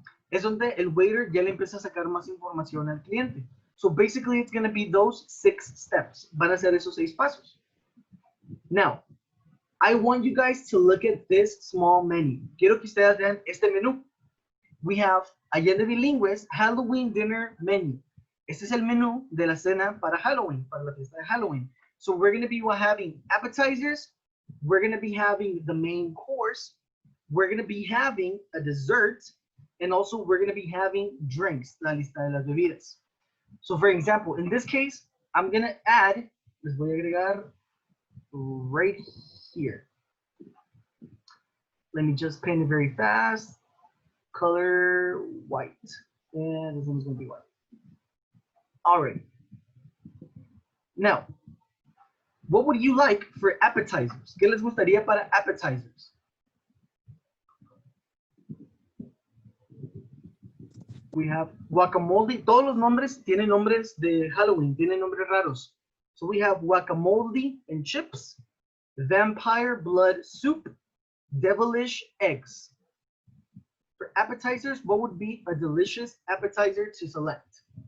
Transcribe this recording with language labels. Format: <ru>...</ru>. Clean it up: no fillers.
<es>es donde el waiter ya le empieza a sacar más información al cliente.</es> <en>So basically it's going to be those 6 steps.</en> <es>Van a ser esos 6 pasos.</es> <en>Now, I want you guys to look at this small menu.</en> <es>Quiero que ustedes vean este menú.</es> <en>we have Allende Bilingüe's Halloween dinner menu.</en> <es>Este es el menú de la cena para Halloween, para la fiesta de Halloween.</es> <en>So we're going to be having appetizers, we're going to be having the main course, we're going to be having a dessert, and also we're going to be having drinks,</en> <es>la lista de las bebidas.</es> <en>So for example, in this case, I'm going to add,</en> <es>les voy a agregar</es> <en>right here. Let me just paint it very fast. Color white. And this one's going to be white. All right. Now, what would you like for appetizers?</en> <es>¿Qué les gustaría para appetizers?</es> <en>We have guacamole.</en> <es>Todos los nombres tienen nombres de Halloween, tienen nombres raros.</es> <en>So we have guacamole and chips, vampire blood soup, devilish eggs. For appetizers, what would be a delicious appetizer to select?</en>